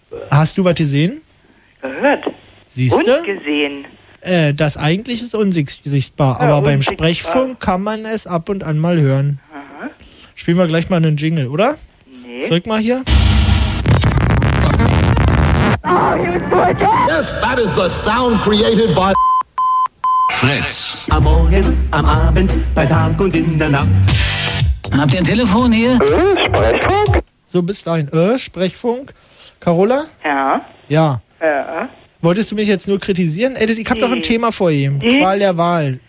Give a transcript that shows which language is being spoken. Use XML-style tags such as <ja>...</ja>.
<de>Hast du was gesehen? Gehört. Siehst du? Und gesehen. Das Eigentliche ist unsichtbar, ja, aber unsichtbar. Beim Sprechfunk kann man es ab und an mal hören. Spielen wir gleich mal einen Jingle, oder? Nee. Drück mal hier.</de> <en>Yes, that is the sound created by Fritz.</en> <de>Am Morgen, am Abend, bei Tag und in der Nacht. Habt ihr ein Telefon hier? Sprechfunk? So, bis dahin. Sprechfunk? Carola? Ja. Ja. Ja. Wolltest du mich jetzt nur kritisieren? Edith, ich hab doch ein Thema vor ihm. Qual der Wahl.</de>